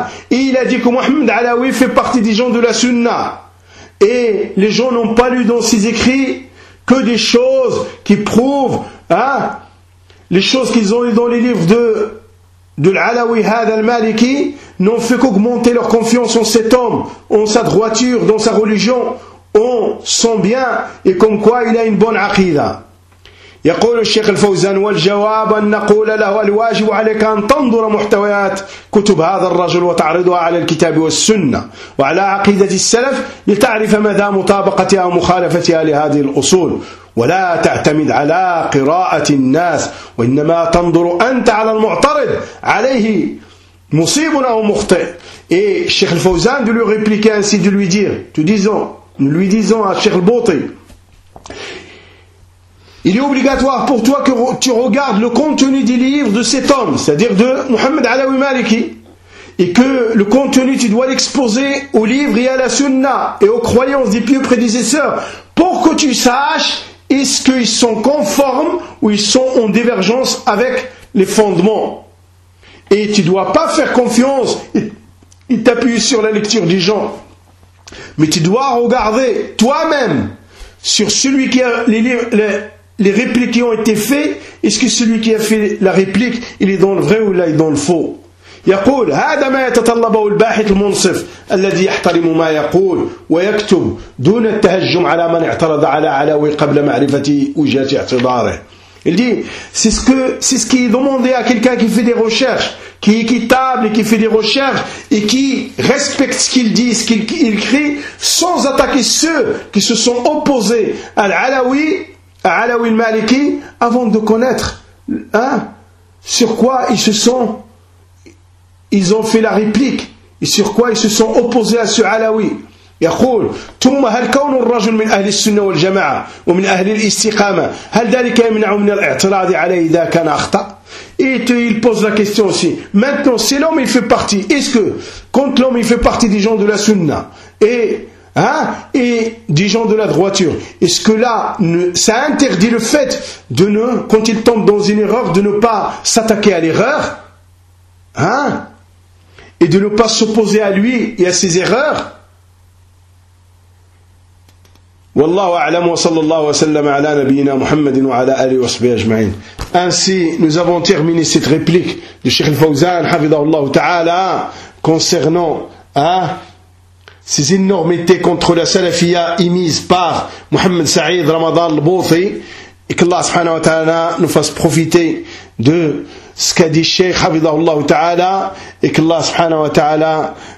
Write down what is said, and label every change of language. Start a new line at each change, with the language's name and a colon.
French: Et il a dit que Mohamed Alaoui fait partie des gens de la sunna et les gens n'ont pas lu dans ses écrits que des choses qui prouvent les choses qu'ils ont lues dans les livres de l'Alawi Had al-Maliki n'ont fait qu'augmenter leur confiance en cet homme, en sa droiture, dans sa religion, en son bien, et comme quoi il a une bonne aqidah.
Arabic: يقول الشيخ الفوزان والجواب أن نقول له الواجب عليك أن تنظر محتويات كتب هذا الرجل وتعرضها على الكتاب والسنة وعلى عقيدة السلف لتعرف مدى مطابقتها ومخالفتها لهذه الأصول ولا تعتمد على قراءة الناس وإنما تنظر أنت على المعترض عليه مصيب أو مخطئ.
French: الشيخ الفوزان de lui répliquer ainsi, de lui dire, nous lui disons à Cheikh Bouti, il est obligatoire pour toi que tu regardes le contenu des livres de cet homme, c'est-à-dire de Muhammad Alawi Maliki, et que le contenu, tu dois l'exposer aux livres et à la sunna, et aux croyances des pieux prédécesseurs, pour que tu saches est-ce qu'ils sont conformes ou ils sont en divergence avec les fondements. Et tu ne dois pas faire confiance et t'appuyer sur la lecture des gens. Mais tu dois regarder toi-même sur celui qui a les livres, les répliques qui ont été faites, est-ce que celui qui a fait la réplique, il est dans le vrai ou là il est dans le faux.
Arabic: يقول هذا ما يتطلبه الباحث المنصف الذي يحترم ما يقول ويكتب دون التهجم على من اعترض على علوي قبل معرفة وجهة اعتذاره.
French: Il dit, c'est ce qui est demandé à quelqu'un qui fait des recherches, qui est équitable et qui fait des recherches et qui respecte ce qu'il dit, ce qu'il écrit, sans attaquer ceux qui se sont opposés à l'Alawi, à Alawi al-Maliki, avant de connaître sur quoi ils ont fait la réplique et sur quoi ils se sont opposés à ce Alawi.
Arabic: يقول ثم هل كون الرجل من أهل السنة والجماعة ومن أهل الاستقامة هل ذلك يمنع من الاعتراض عليه إذا كان أخطأ؟
French: Et il pose la question aussi. Maintenant, si l'homme il fait partie, est-ce que quand l'homme il fait partie des gens de la Sunna et des gens de la droiture, est-ce que là ça interdit le fait de ne, quand il tombe dans une erreur, de ne pas s'attaquer à l'erreur, et de ne pas s'opposer à lui et à ses erreurs?
Arabic: والله أعلم وصلى الله وسلم على نبينا محمد وعلى آله وصحبه أجمعين.
French: Ainsi nous avons terminé cette réplique du Cheikh Fawzan
Arabic: حفظه الله تعالى
French: concernant ces énormités contre la salafia émises par Mohamed Saïd Ramadan Al-Bouthi, et que Allah subhanahu wa ta'ala nous fasse profiter de ce qu'a dit Cheikh حفظه الله تعالى, et que Allah subhanahu wa ta'ala